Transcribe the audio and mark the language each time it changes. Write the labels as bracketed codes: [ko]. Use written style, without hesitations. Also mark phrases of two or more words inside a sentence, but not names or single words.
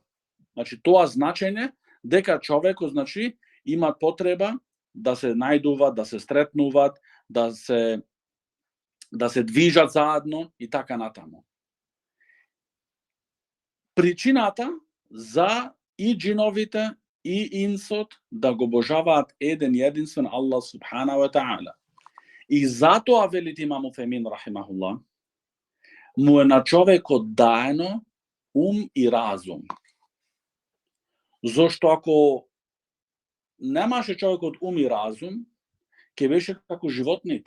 [mk] Значи, тоа значење дека човекот, значи, има потреба да се најдуваат, да се стретнуваат, да се движат заедно и така натаму. Причината за и джиновите и инсот да го обожаваат еден и единствен [ar] الله سبحانه وتعالى. [mk] И затоа, велит имам Уthaymin рахимахуллах, му е на човекот даено ум и разум. Зошто ако немаше човекот ум и разум, ќе беше како животните.